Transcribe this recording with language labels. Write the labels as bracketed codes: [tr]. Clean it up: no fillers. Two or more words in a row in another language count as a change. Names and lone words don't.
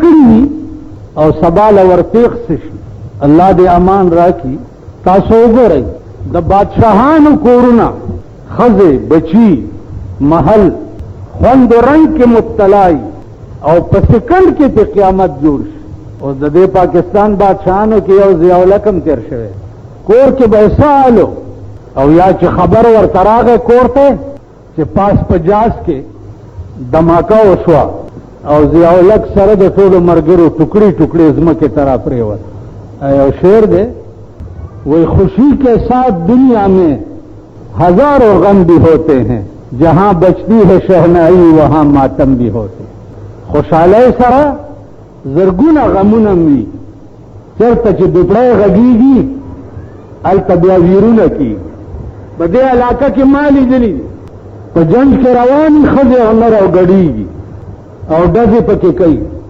[ps] کړي وي او سبا له ورپېښ څه شي الله دې امان راکړي تاسو وګورئ د بادشاهانو کورونه ښځې بچي محل خوند و رنگ کې مبتلای او په سکند کې په قیامت جوړ شي او د دې پاکستان بادشاهانو کې یو ضیاء الحق تیر شوی کور کې به سالو او یا چې خبر ورته راغی کور ته چې پاس 50 کې دماکه وشوه او ضیاء الحق سره د ټولو مرګرو ټوکړي ټوکړي ځمکې ته راپرېوت یو شعر دی [ur] وہی خوشی کے ساتھ دنیا میں ہزاروں غم بھی ہوتے ہیں جہاں بچتی ہے شہنائی وہاں ماتم بھی ہوتے [ps] خوشحالی سره زرګونه غمونه وي چېرته چې دوپړی غږېږي هلته بیا ویرونه کېږي په دې علاقه کې ما لیدلي په جنګ کې روانې ښځې او نر او ګډېږي او ډزې پکې کوي